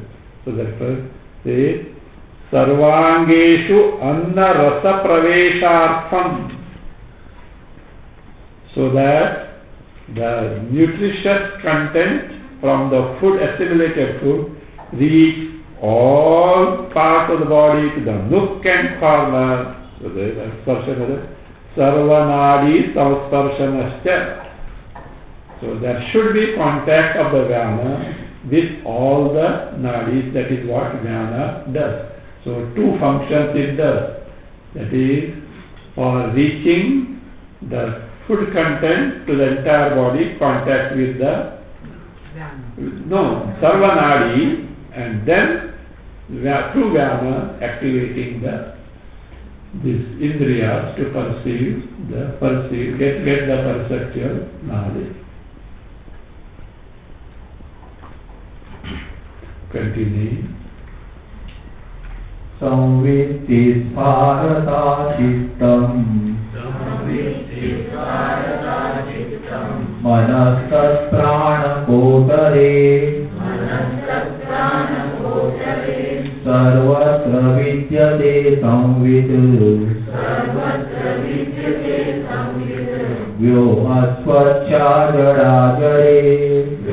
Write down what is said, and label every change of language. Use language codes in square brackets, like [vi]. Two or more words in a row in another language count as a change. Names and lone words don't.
[en] So therefore, say [sa] सर्वाङ्गेषु अन्न रस प्रवेशार्थम्, [en] so that the nutritious content from the food, assimilated food, reach all parts of the body to the nook and corner. So there is sparshanascha. [sa] सर्वनाडी संस्पर्शनश्च. [en] So there should be contact of the Vyana with all the nadis. That is what Vyana does. So two functions it does. That is for reaching the food content to the entire body, contact with the Sarvanadi, and then through Vyana activating these indriyas to get the perceptual knowledge. Continue. [sa] संवित्ति भरत चित्तं मनस्तत् प्राण कोटरे सर्वत्र विद्यते संवित् व्योमस्वच्छ जडाजरे.